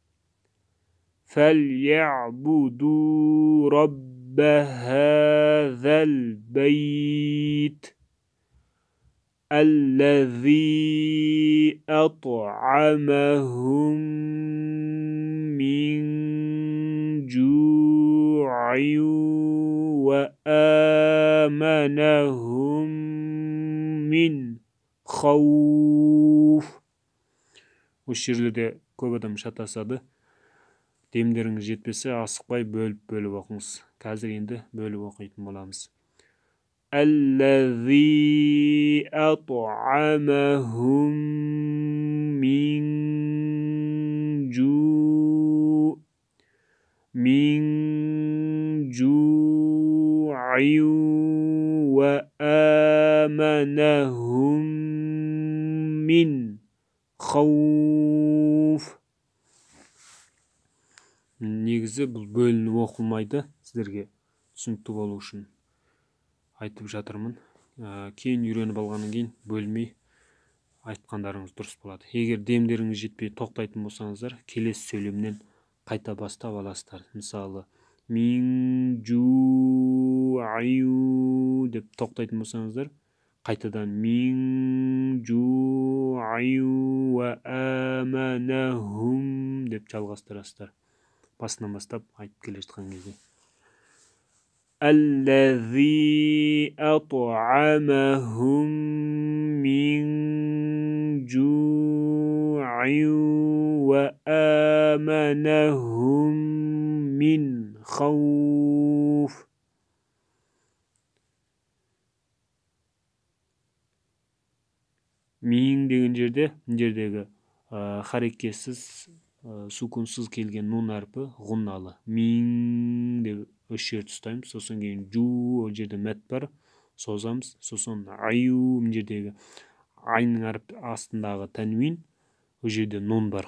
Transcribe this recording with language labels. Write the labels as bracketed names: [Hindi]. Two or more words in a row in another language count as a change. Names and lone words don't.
[Arabic] فليعبدوا رب هذا البيت الذي أطعمهم من جوع وآمنهم من خوف. [Kazakh] Осы жерлерде көп адам шатасады. Демдеріңіз жетпесе, асықпай бөліп оқыңыз. Қазір енді бөліп оқитын боламыз. [Arabic] الذي أطعمهم من جوع وآمنهم من خوف. [Kazakh] Негізі бұл бөлініп оқылмайды, сіздерге түсінікті болу үшін айтып жатырмын. Кейін үйреніп алғаннан кейін бөлмей айтқандарыңыз дұрыс болады. Егер демдеріңіз жетпей тоқтайтын болсаңыздар, келесі сөйлемнен қайта бастап аласыздар. Мысалы, [Arabic] من جوع [Kazakh] деп тоқтайтын болсаңыздар, қайтадан [Arabic] من جوع وآمنهم [Kazakh] деп жалғастырасыздар. Басынан бастап айтып келе жатқан кезде. [Arabic] الذي أطعمهم من جوع وآمنهم من خوف. [Kazakh] Мин деген жердегі харекетсіз, сукунсыз келген нун әрпі ғунналы. Мин деп осы жерді ұстаймыз. Сосын кейін жу, ол жерде мәт бар, созамыз. Сосын аю, мин жердегі айның әрпі астындағы тәнвин, ол жерде нун бар.